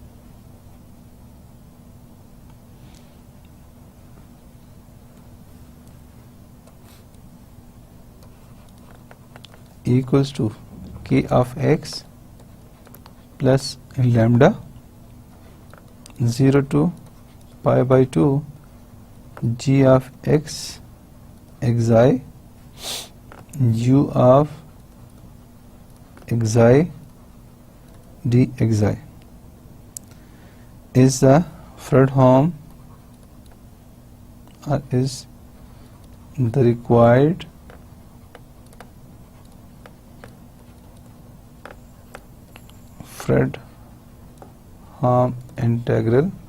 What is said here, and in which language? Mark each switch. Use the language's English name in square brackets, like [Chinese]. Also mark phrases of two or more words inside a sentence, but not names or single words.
[English] equals to k of x plus lambda 0 to pi by 2 g of x xi u of xi dxi is the Fredholm or is the required Fredholm integral